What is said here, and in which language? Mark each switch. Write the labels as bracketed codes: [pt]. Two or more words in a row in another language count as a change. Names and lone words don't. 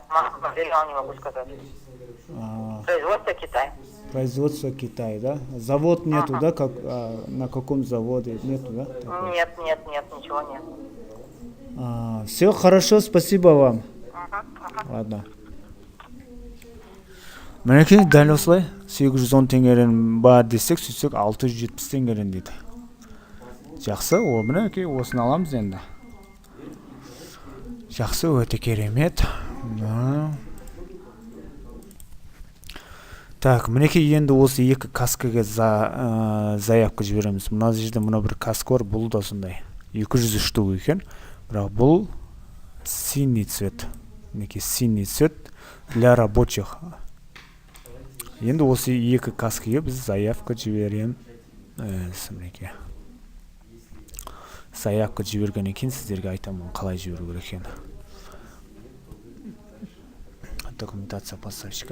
[ru] Марка модели я вам не могу сказать. Производство Китай. Производство Китай, да? Завод нету, да? На каком заводе? Нету, да? Нет, ничего нет. Все хорошо, спасибо вам. Ладно. [kk] Мінекей, дәл осылай 810 теңгеден бар десек, сөйтсек 670 теңгеден дейді. Жақсы, мінекей, осыны аламыз енді. Жақсы, өте керемет. Так, мінекей, енді осы екі каскаға заявка жібереміз. Мына жерде мына бір каска бар, бұл да сондай. 200 штук екен. Бірақ бұл [ru] синий цвет. [kk] Мінекей, [ru] синий цвет для рабочих. [kk] Енді осы екі каскаға біз заявка жіберем. Мінекей. Заявка жіберген екен, сіздерге айтамын қалай жіберу керек екен. [ru] Документация поставщика.